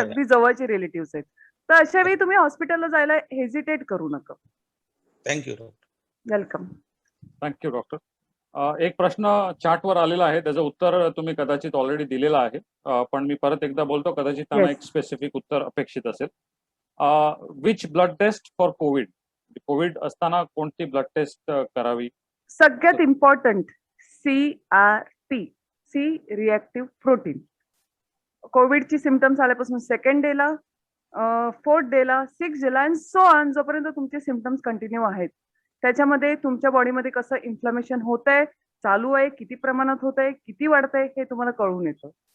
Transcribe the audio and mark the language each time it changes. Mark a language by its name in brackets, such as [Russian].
[Marathi] अगदी जवळचे रिलेटिव्ह आहेत. तर अशा वेळी तुम्ही हॉस्पिटलला जायला हेजिटेट करू नका. [English] Thank you. Welcome. Thank you doctor. [Marathi] एक प्रश्न चॅटवर आलेला आहे, त्याचं उत्तर तुम्ही कदाचित ऑलरेडी दिलेलं आहे, पण मी परत एकदा बोलतो, कदाचित त्यांना [English] Yes. [Marathi] एक स्पेसिफिक उत्तर अपेक्षित असेल. [English] Which blood test for covid? [Marathi] Covid असताना कोणती ब्लड टेस्ट करावी? सगळ्यात important CRP, C reactive protein. कोविडची सिमटम्स आल्यापासून 2nd डेला, 4th डेला, 6th डेला [English] and so on, [Marathi] जोपर्यंत तुमचे सिमटम्स कंटिन्यू आहेत त्याच्यामध्ये तुमच्या बॉडीमध्ये कसं इन्फ्लमेशन होतंय, चालू आहे, किती प्रमाणात होतंय, किती वाढतंय हे तुम्हाला कळून येतं.